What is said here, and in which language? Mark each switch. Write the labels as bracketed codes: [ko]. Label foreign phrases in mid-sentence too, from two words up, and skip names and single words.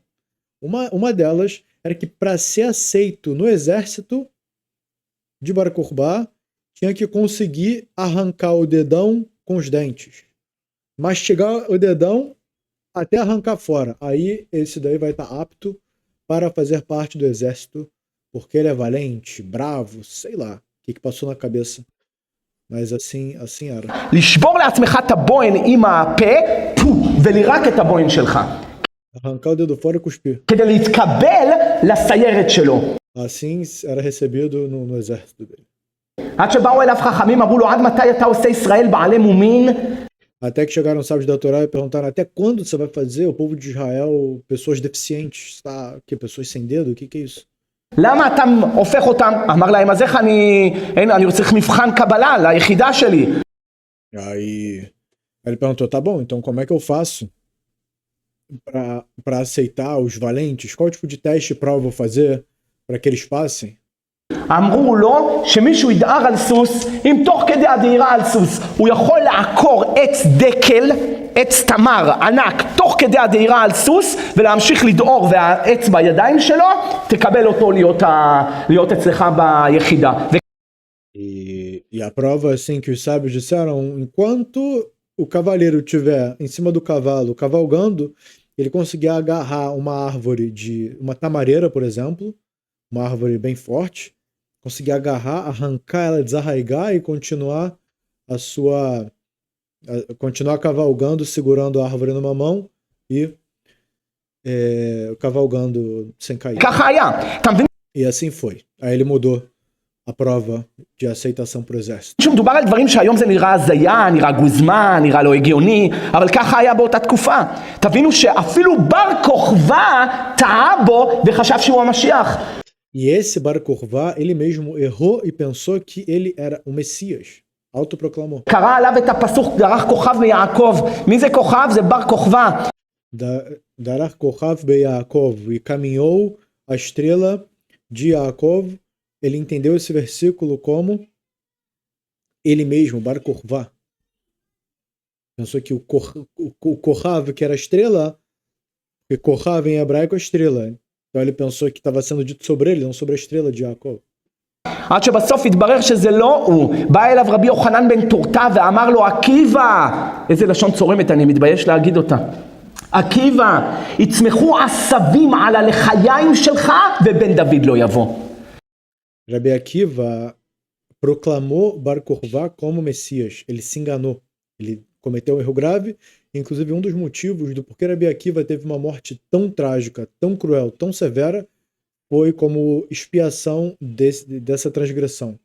[pt] Uma delas era que para ser aceito no exército de Bar Kokhba, tinha que conseguir arrancar o dedão com os dentes. Mastigar o dedão até arrancar fora. Aí esse daí vai estar apto para fazer parte do exército, porque ele é valente, bravo, sei lá o que passou na cabeça. Mas assim era. [he] לשבור לעצמך את הבוין עם הפה ולירק את הבוין שלך. [pt] Arrancar o dedo fora e cuspir. [he] כדי להתקבל לסיירת שלו. [pt] Assim era recebido no exército dele. [he] עד שבאו אליו חכמים, אמרו לו, עד מתי אתה עושה ישראל בעלי מומין? [pt] Até que chegaram os sábios da Torá e perguntaram, até quando você vai fazer o povo de Israel pessoas deficientes? Tá? Que pessoas sem dedo? O que é isso? [he] למה אתה הופך אותם? אמר להם, אז איך אני צריך מבחן קבלה ליחידה שלי. [pt] Aí ele perguntou, tá bom, então como é que eu faço para aceitar os valentes? Qual tipo de teste e prova eu vou fazer para que eles passem? [he] אמרו לו שמישהו ידהר על סוס, אם תוך כדי הדהירה על סוס הוא יכול לעקור עץ דקל, עץ תמר ענק, תוך כדי הדהירה על סוס ולהמשיך לדהור והעץ בידיים שלו, תקבל אותו להיות אצלך ביחידה. [pt] E a prova assim que os sábios disseram, enquanto o cavaleiro estiver em cima do cavalo cavalgando, ele conseguir agarrar uma árvore uma tamareira, por exemplo, uma árvore bem forte, conseguir agarrar, arrancar ela, desarraigar e continuar continuar cavalgando, segurando a árvore numa mão e cavalgando sem cair. E assim foi. Aí ele mudou a prova de aceitação para o exército. [he] שמדובר על דברים שהיום זה נראה הזיה, נראה גוזמן, נראה לא הגיוני, אבל ככה היה באותה תקופה. תבינו שאפילו בר כוכבא טעה בו וחשב שהוא המשיח. [pt] E esse Bar Kokhba, ele mesmo errou e pensou que ele era o Messias. Autoproclamou. [he] קרא עליו את הפסוק דרך כוכב ביעקב. מי זה כוכב? זה בר כוכבא. דרך כוכב ביעקב, [pt] e caminhou a estrela de Yaakov. Ele entendeu esse versículo como ele mesmo, Bar Kokhba. Pensou que o Kochav, que era a estrela, porque Kochav em hebraico é estrela. Então ele pensou que estava sendo dito sobre ele, não sobre a estrela de Yaakov. [he] עד שבסוף התברר שזה לא הוא. בא אליו רבי יוחנן בן תורתא ואמר לו, עקיבא, איזה לשון צורמת, אני מתבייש להגיד אותה. עקיבא, יצמחו עשבים על הלחיים שלך ובן דוד לא יבוא. [pt] Rabi Akiva proclamou Bar Kokhba como Messias. Ele se enganou. Ele cometeu um erro grave. Inclusive, um dos motivos do porquê Rabi Akiva teve uma morte tão trágica, tão cruel, tão severa, foi como expiação dessa transgressão.